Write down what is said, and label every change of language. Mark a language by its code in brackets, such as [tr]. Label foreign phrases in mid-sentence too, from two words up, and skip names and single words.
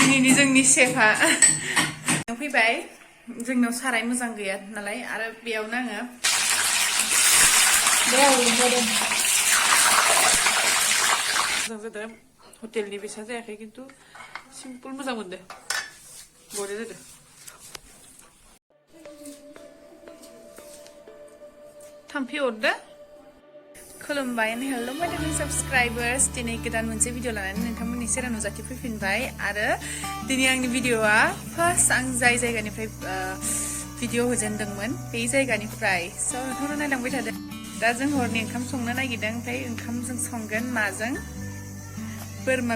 [brx] दिनैनि जोंनि शेफआ फैबाय जोंनाव साराय मोजां गैया नालाय आरो बेयावनो आङो मोजां जादों हटेलनि बेसा जायाखै खिन्थु सिम्पोल मोजां मोनदों बरिया जादों थाम्फै अरदो खुलुमबाय [en] and hello my dear subscribers [brx] दिनै गोदान मोनसे भिडिअ लानानै नोंथांमोननि सेराव नुजाथि फैफिनबाय आरो दिनै आंनि भिडिअआ फार्स्ट आं जाय जायगानिफ्राय भिडिअ होजेनदोंमोन बे जायगानिफ्राय स' नोंथांमोना नायलांबाय थादों दा जों हरनि ओंखाम संनो नागिरदों ओमफ्राय ओंखामजों संगोन माजों बोरमा